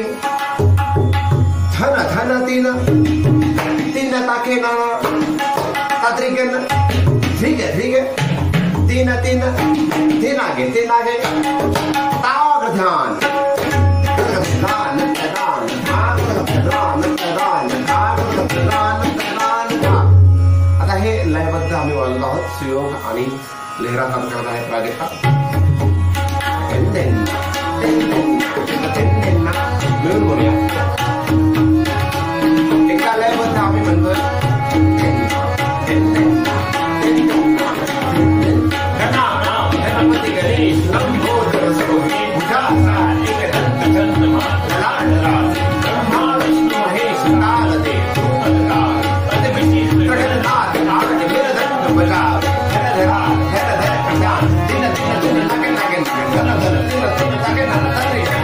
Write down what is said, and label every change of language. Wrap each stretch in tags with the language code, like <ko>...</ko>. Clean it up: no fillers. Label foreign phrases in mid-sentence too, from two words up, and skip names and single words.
<hi>धन धन तीन तीन ताके नाना तात्रिकेन. ठीक है ठीक है. तीन तीन तीन आगे तीन आगे. ताग ध्यान दान दान दान दान दान दान.</hi> <mr>आता हे लयबद्ध आम्ही वाजवत आहोत. सुयोग आणि लहरा काम करत आहे प्राजक्ता. मिळून बोलूया. एका लयबद्ध आम्ही म्हणतोय</mr> <hi>गणपती गणेश लंबोदर सो है भुजाचार एकदंत चंद्रमा ललाट राजे ब्रह्मा विष्णु महेश ताल देत ध्रुपद गावे. अति विचित्र गणनाथ आज मृदंग बजावे. धर धरा धर धर कर ध्यान. दिन दिन दिन नागे नागे धन धन तीन तीन ताके नाना तात्रिकेन.</hi>